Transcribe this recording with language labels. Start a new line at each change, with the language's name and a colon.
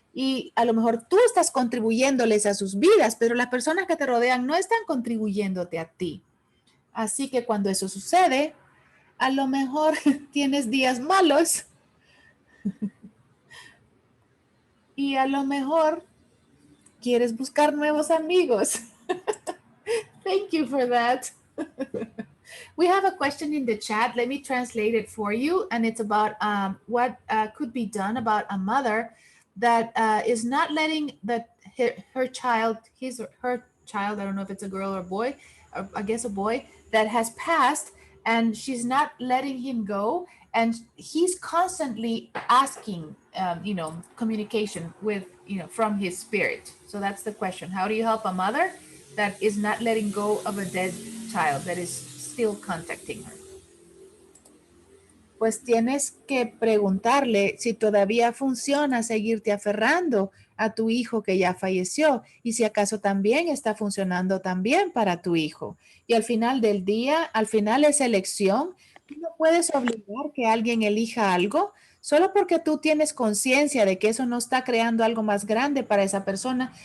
Spanish: Y a lo mejor tú estás contribuyéndoles a sus vidas, pero las personas que te rodean no están contribuyéndote a ti. Así que cuando eso sucede, a lo mejor tienes días malos y a lo mejor quieres buscar nuevos amigos.
English: Thank you for that. We have a question in the chat. Let me translate it for you. And it's about what could be done about a mother that is not letting her child, her child, I don't know if it's a girl or a boy, I guess a boy, that has passed, and she's not letting him go. And he's constantly asking, communication with, from his spirit. So that's the question. How do you help a mother that is not letting go of a dead child that is still contacting her?
Spanish: Pues tienes que preguntarle si todavía funciona seguirte aferrando a tu hijo que ya falleció y si acaso también está funcionando también para tu hijo. Y al final del día, al final es elección. Tú no puedes obligar que alguien elija algo solo porque tú tienes conciencia de que eso no está creando algo más grande para esa persona.